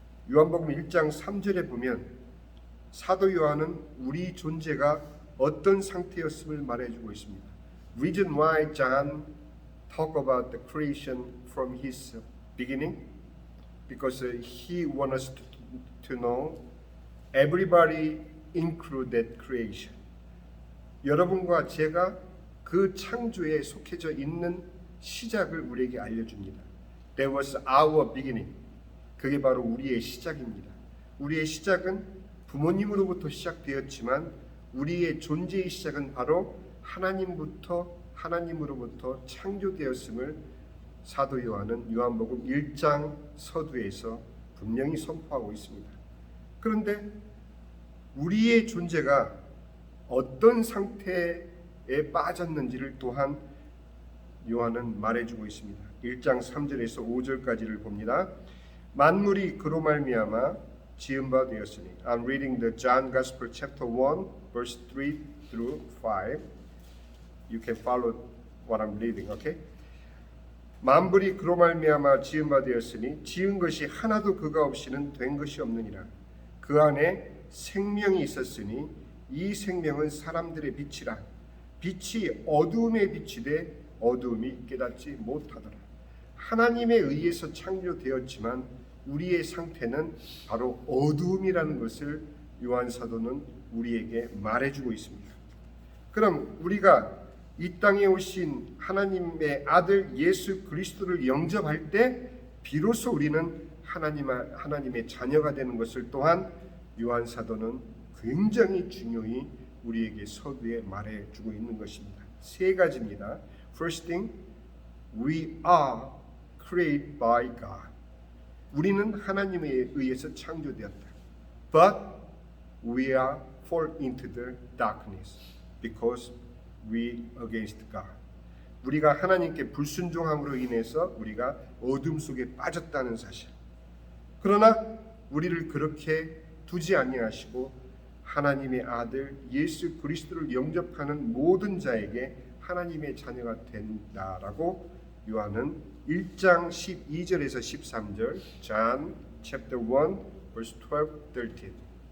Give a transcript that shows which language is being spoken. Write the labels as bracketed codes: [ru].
[ko] 요한복음 1장 3절에 보면 사도 요한은 우리 존재가 어떤 상태였음을 말해주고 있습니다. [en] Reason why John talk about the creation from his beginning, because he wants us to know everybody include that creation. [ko] 여러분과 제가 그 창조에 속해져 있는 시작을 우리에게 알려줍니다. [en] That was our beginning. [ko] 그게 바로 우리의 시작입니다. 우리의 시작은 부모님으로부터 시작되었지만 우리의 존재의 시작은 바로 하나님으로부터 창조되었음을 사도 요한은 요한복음 1장 서두에서 분명히 선포하고 있습니다. 그런데 우리의 존재가 어떤 상태에 빠졌는지를 또한 요한은 말해주고 있습니다. 1장 3절에서 5절까지를 봅니다. 만물이 그로 말미암아 지은 바 되었으니. [en] I'm reading the John Gospel chapter 1 verse 3 through 5. You can follow what I'm reading, okay? [ko] 만물이 그로 말미암아 지은 바 되었으니 지은 것이 하나도 그가 없이는 된 것이 없느니라. 그 안에 생명이 있었으니 이 생명은 사람들의 빛이라. 빛이 어두움에 비치되 어두움이 깨닫지 못하더라. 하나님에 의해서 창조되었지만 우리의 상태는 바로 어두움이라는 것을 요한 사도는 우리에게 말해주고 있습니다. 그럼 우리가 이 땅에 오신 하나님의 아들 예수 그리스도를 영접할 때 비로소 우리는 하나님의 자녀가 되는 것을 또한 요한 사도는 굉장히 중요히 우리에게 서두에 말해주고 있는 것입니다. 세 가지입니다. [en] First thing, we are created by God. [ko] 우리는 하나님에 의해서 창조되었다. [en] But we are fall into the darkness because we against God. [ko] 우리가 하나님께 불순종함으로 인해서 우리가 어둠 속에 빠졌다는 사실. 그러나 우리를 그렇게 두지 아니하시고 하나님의 아들 예수 그리스도를 영접하는 모든 자에게 하나님의 자녀가 된다라고 요한은 1장 12절에서 13절 [en] John chapter 1 verse 12, 13.